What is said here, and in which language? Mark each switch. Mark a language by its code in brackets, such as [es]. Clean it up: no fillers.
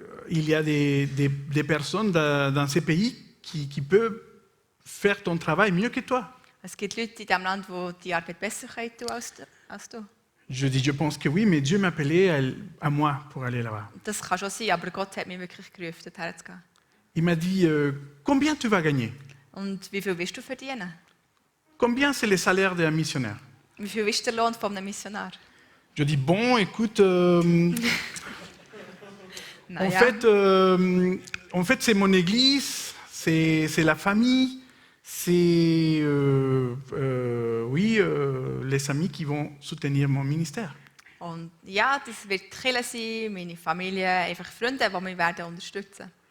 [fr] Il y a des personnes dans ces pays qui peuvent faire ton travail mieux que toi. [de] Es gibt Leute in diesem Land, die die Arbeit besser können tun als du. [fr] Je dis, je pense que oui, mais Dieu m'a appelé à moi pour aller là-bas. [de] Das kann schon sein, aber Gott hat mich wirklich gerufen, dorthin zu gehen. [fr] Il m'a dit, combien tu vas gagner? [de] Und wie viel willst du verdienen? [fr] Combien c'est le salaire d'un missionnaire? [de] Wie viel ist der Lohn von einem Missionar? [fr] Je dis, bon, écoute, [de] Naja, [fr] en fait, c'est mon église, c'est la famille, c'est les amis qui vont soutenir mon ministère. [de] und ja, das wird die Kirche sein, meine Familie, einfach Freunde, die mich werden unterstützen.